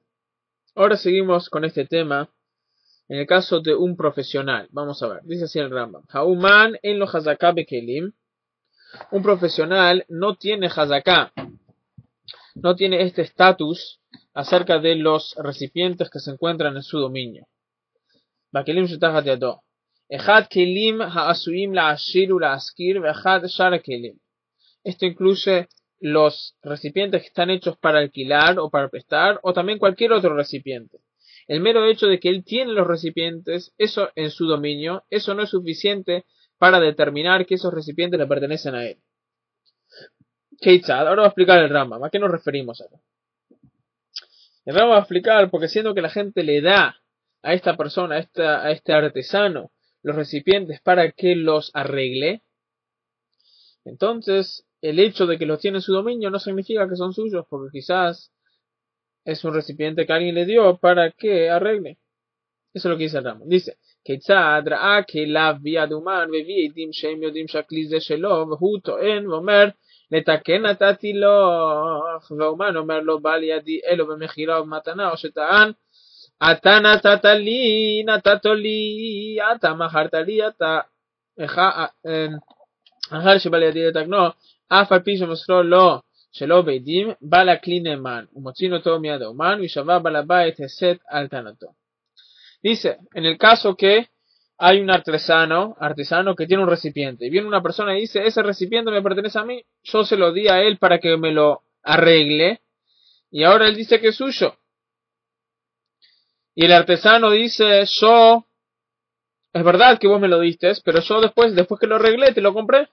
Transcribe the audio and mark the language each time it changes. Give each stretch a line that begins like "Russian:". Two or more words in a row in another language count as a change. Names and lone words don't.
Spanish: Ahora seguimos con este tema. En el caso de un profesional, vamos a ver, dice así el Rambam:
Hebrew: האומן אין לו חזקה בכלים.
Spanish: Un profesional no tiene hazaká, no tiene este estatus acerca de los recipientes que se encuentran en su dominio.
Hebrew: בכלים שתחת ידו אחד כלים העשויים להשאיל ולהשכיר ואחד שאר כלים.
Spanish: Esto incluye los recipientes que están hechos para alquilar o para prestar, o también cualquier otro recipiente. El mero hecho de que él tiene los recipientes, eso en su dominio, eso no es suficiente para determinar que esos recipientes le pertenecen a él. Keitzad, ahora va a explicar el Rambam. ¿A qué nos referimos acá? El Rambam va a explicar porque siendo que la gente le da a esta persona, a este artesano, los recipientes para que los arregle, entonces el hecho de que los tiene en su dominio no significa que son suyos, porque quizás es un recipiente que alguien le dio para que arregle. Eso es lo que dice el Rambam. Dice:
Hebrew: כיצד ראה כליו ביד אומן והביא עדים שהם יודעים שהכלי זה שלו, והוא טוען ואומר לתקן נתתי לו, והאומן אומר לא בא לידי אלו במחירה ובמתנה, או שטען אתה נתת לי, נתת לי, אתה מכרת לי, אתה אחר שבא לידי לתקנו, אף על פי שמסרו לו שלא בעדים, בא לכלי נאמן ומוציא אותו מיד האומן וישבע בעל הבית הסת על טענתו.
Spanish: Dice, en el caso que hay un artesano que tiene un recipiente, y viene una persona y dice, ese recipiente me pertenece a mí, yo se lo di a él para que me lo arregle, y ahora él dice que es suyo. Y el artesano dice, yo, es verdad que vos me lo diste, pero yo después que lo arreglé, te lo compré.